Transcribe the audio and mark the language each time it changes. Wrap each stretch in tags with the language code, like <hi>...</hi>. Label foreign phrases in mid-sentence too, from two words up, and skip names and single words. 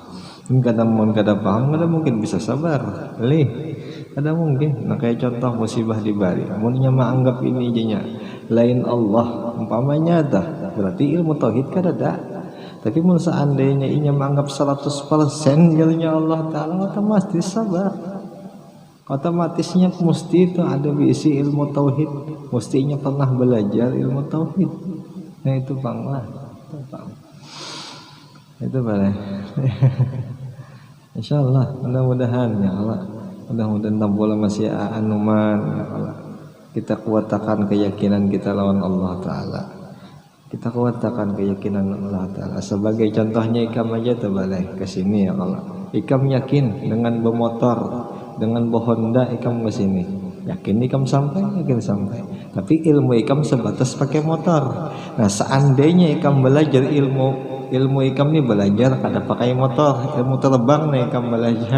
<bjn>Kada paham, kada mungkin bisa sabar. Kada mungkin. Nah kayak contoh musibah di Bali. Amunnya menganggap ini jenya lain Allah umpamanya dah, berarti ilmu tauhid kada ada. Tapi mun seandainya inya menganggap 100% jadinya Allah Ta'ala, otomatis sabar. Otomatisnya mesti itu ada isi ilmu tauhid, mestinya pernah belajar ilmu tauhid. Nah itu bang lah, itu boleh. Insyaallah, mudah-mudahan ya Allah, mudah-mudahan tampula masih anuman ya Allah. Kita kuatkan keyakinan kita lawan Allah Ta'ala. Kita kuatkan keyakinan Allah Ta'ala. Sebagai contohnya ikam aja tuh balai kesini ya Allah. Ikam yakin dengan bermotor, dengan Honda ikam kesini. Yakin ikam sampai, yakin sampai. Tapi ilmu ikam sebatas pakai motor. Nah seandainya ikam belajar ilmu ikam ini belajar kada pakai motor, ilmu terbang nih ikam belajar.</bjn>